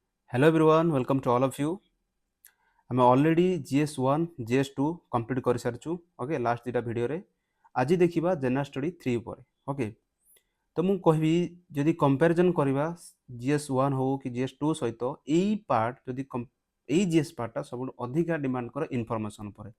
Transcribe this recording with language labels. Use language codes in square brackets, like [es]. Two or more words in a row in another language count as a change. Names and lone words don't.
[en] Hello everyone, welcome to all of you. [or] ଆମେ ଅଲରେଡି GS1 GS2 କମ୍ପ୍ଲିଟ୍ କରିସାରିଛୁ। ଓକେ, ଲାଷ୍ଟ ଦୁଇଟା ଭିଡ଼ିଓରେ ଆଜି ଦେଖିବା [en] general study [or] 3 ଉପରେ। ଓକେ, ତ ମୁଁ କହିବି ଯଦି କମ୍ପାରିଜନ୍ କରିବା GS1 ହଉ କି GS2 ସହିତ ଏଇ ପାର୍ଟ ଯଦି ଏଇ GS ପାର୍ଟଟା ସବୁଠୁ ଅଧିକା ଡିମାଣ୍ଡ କରେ ଇନଫର୍ମେସନ୍ ଉପରେ।